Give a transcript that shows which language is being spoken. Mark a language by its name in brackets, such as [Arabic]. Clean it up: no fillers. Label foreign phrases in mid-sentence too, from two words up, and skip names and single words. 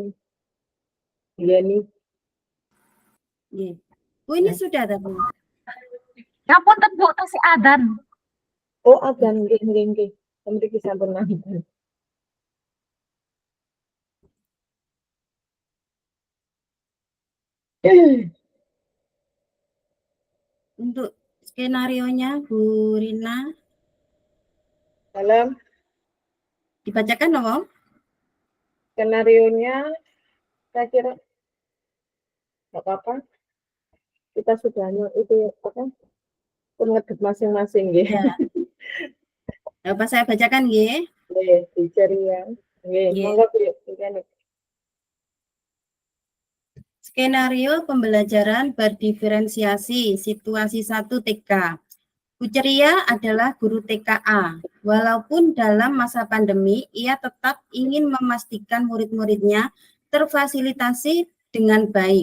[Indonesian] Iya nih. Bu, ini sudah ada, Bu. [Javanese] Ya ampun, Bu, tasih adan. Oh, adan nggih. Mriki sampun adan. [Indonesian] Untuk skenarionya, Bu Rina. Salam. Dibacakan dong. Skenarionya saya kira nggak apa-apa. Kita sudah itu apa? Pengedep masing-masing nggih. Ya. Apa saya bacakan nggih? Nggih, dicari ya. Nggih, monggo Bu. Skenario pembelajaran berdiferensiasi situasi 1 TK. Bu Ceria adalah guru TKA. Walaupun dalam masa pandemi, ia tetap ingin memastikan murid-muridnya terfasilitasi dengan baik.